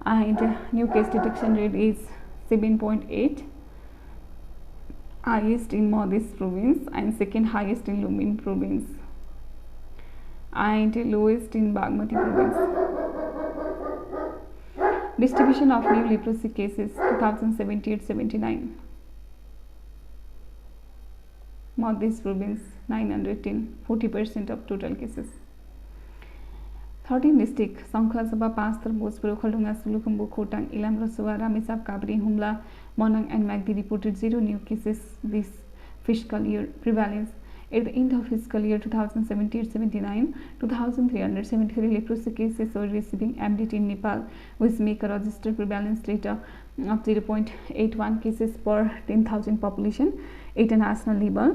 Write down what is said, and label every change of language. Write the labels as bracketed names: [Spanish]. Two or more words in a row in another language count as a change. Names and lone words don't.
[English] and new case detection rate is 7.8, highest in Madhya province and second highest in Lumbini province and lowest in Bagmati province. Distribution of new leprosy cases 2078-79. Madhya province 910, 40% of total cases. 13 district Sangkhla, Pastor, Bhojpur, Khaldunga, Sulukhumbu, Khotang, Ilam, Rasuwa, Ramesap, Kabri, Humla, Monang and Magdi reported 0 new cases this fiscal year. Prevalence at the end of fiscal year 2017-79, 2,373 leprosy cases were receiving MDT in Nepal, which make a registered prevalence rate of 0.81 cases per 10,000 population at a national level.